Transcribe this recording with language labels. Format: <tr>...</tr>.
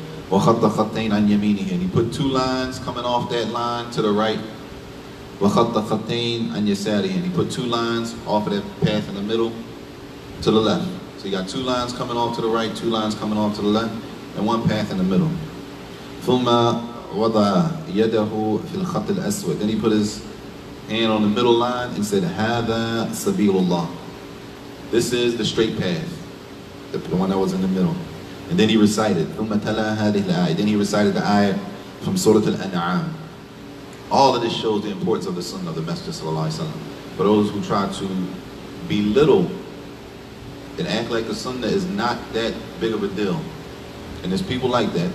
<ar>وَخَطَّ خَطَّيْنِ عَنْ يَمِينِهِ.</ar> <en>And he put two lines coming off that line to the right.</en> <ar>وَخَطَّ خَطَّيْنِ عَنْ يَسَارِهِ.</ar> <en>And he put two lines off of that path in the middle to the left. So you got two lines coming off to the right, two lines coming off to the left, and one path in the middle.</en> <ar>ثُمَّ وَضَعَ يَدَهُ فِي الْخَطِّ الْأَسْوَدِ.</ar> <en>Then he put his hand on the middle line, and said, Hada Sabilullah. This is the straight path, the one that was in the middle. And then he recited, then he recited the ayah from Surah Al-An'am. All of this shows the importance of the sunnah of the Messenger sallallahu alaihi wasallam. For those who try to belittle and act like the sunnah is not that big of a deal. And there's people like that.</en>